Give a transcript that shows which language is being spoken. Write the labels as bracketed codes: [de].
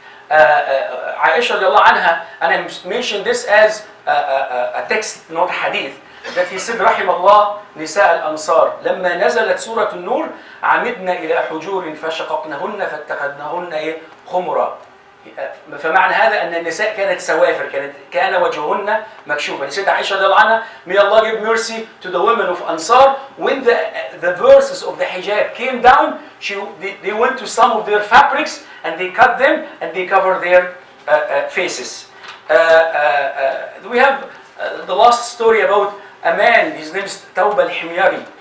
[en] Aisha radiallahu anha, and I mentioned this as a text, not hadith, that he said: [ar] رحم الله نساء الأنصار لما نزلت سورة النور عمدنا إلى حجور فشققنهن فاتخذنهن خمرا. فمعنى هذا أن النساء كانت سوافر، كان وجههن مكشوفا. [en] Said Aisha radiallahu anha, may Allah give mercy to the women of Ansar. When the verses of the hijab came down, they went to some of their fabrics and they cut them and they covered their faces. We have the last story about a man. His name is Tawba al-Himyari.